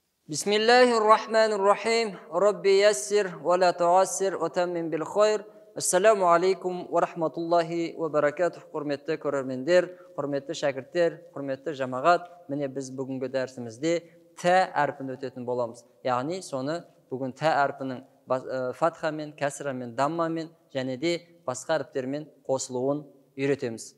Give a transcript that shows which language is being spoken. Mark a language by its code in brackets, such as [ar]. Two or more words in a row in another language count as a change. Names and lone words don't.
[ar] بسم الله الرحمن الرحيم. رب يسر ولا تعسر وتمم بالخير. السلام عليكم ورحمة الله وبركاته. [kk] Құрметті көрермендер, құрметті шәкірттер, құрметті жамағат. Міне біз бүгінгі дәрісімізде тә әрпін өтетін боламыз. Яғни соны бүгін тә әрпінің фатхамен, кәсрамен, даммамен және де басқа әріптермен қосылуын үйретеміз.